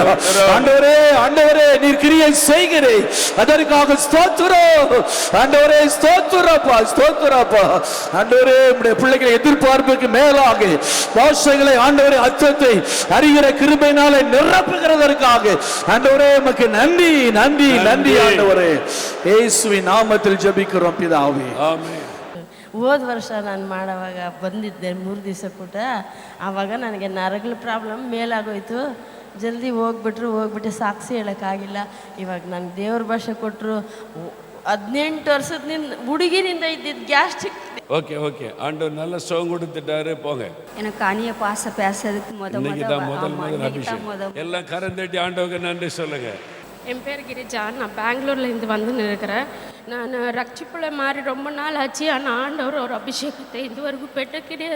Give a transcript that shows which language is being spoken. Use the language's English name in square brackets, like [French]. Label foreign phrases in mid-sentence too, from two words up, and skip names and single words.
[Tamil] ஆண்டவரே, ஆண்டவரே நீர் கிரியை செய்கிறீர், அதற்காக ஸ்தோத்திரம் ஆண்டவரே, ஸ்தோத்திரப்பா ஸ்தோத்திரப்பா. ஆண்டவரே, உம்முடைய பிள்ளைகளை எதிர்பார்ப்புக்கு மேலாக பாஷைகளை ஆண்டவரே அர்த்தத்தை அறிகிற கிருபையினாலே நிரப்புகிறதற்காக ஆண்டவரே உமக்கு நன்றி நன்றி நன்றி ஆண்டவரே. இயேசுவின் நாமத்தில் ஜெபிக்கிறோம் பிதாவே, ஆமென். [Kannada] ಹೋದ ವರ್ಷ ನಾನು ಮಾಡೋವಾಗ ಬಂದಿದ್ದೆ 3 ದಿವಸ ಕೂಟ. ಆವಾಗ ನನಗೆ ನರಗಳ ಪ್ರಾಬ್ಲಮ್ ಮೇಲಾಗೋಯ್ತು. ಜಲ್ದಿ ಹೋಗ್ಬಿಟ್ಟು ಸಾಕ್ಷಿ ಹೇಳೋಕ್ಕಾಗಿಲ್ಲ. ಇವಾಗ ನನಗೆ ದೇವ್ರ ಭಾಷೆ ಕೊಟ್ಟರು. 18 ವರ್ಷದಿಂದ ಹುಡುಗಿನಿಂದ ಇದ್ದಿದ್ದು ಗ್ಯಾಸ್ಟ್ರಿಕ್. [Tamil] ஓகே ஓகே, ஆண்டவர் நல்ல சுகம் கொடுத்துட்டாரு. போங்க. எனக்கு அந்நிய பாச பேசுறதுக்கு முதல் அபிஷேகம் எல்லாம் கரந்தட்டி ஆண்டவருக்கு நன்றி சொல்லுங்க. என் பேர் கிரிஜா. நான் பெங்களூர்லேருந்து வந்து இருக்கிறேன். நான் ரட்சிப்புள்ள மாதிரி ரொம்ப நாள் ஆச்சு. ஆனால் ஆண்டவர் ஒரு அபிஷேகத்தை இதுவரைக்கும் பெற்ற கிடையாது.